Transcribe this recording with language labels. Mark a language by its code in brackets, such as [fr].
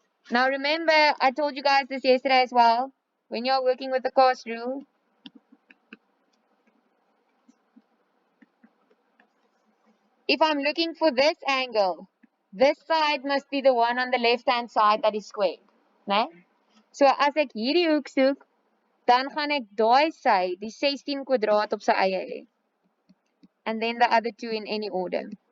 [en] Now remember, I told you guys this yesterday as well. When you're working with the cos rule, if I'm looking for this angle, this side must be the one on the left-hand side that is squared. Né? [af] So as ek hierdie hoek soek, dan gaan ek daai sy, die 16 kwadraat op sy eie hê. [en] And then the other two in any order.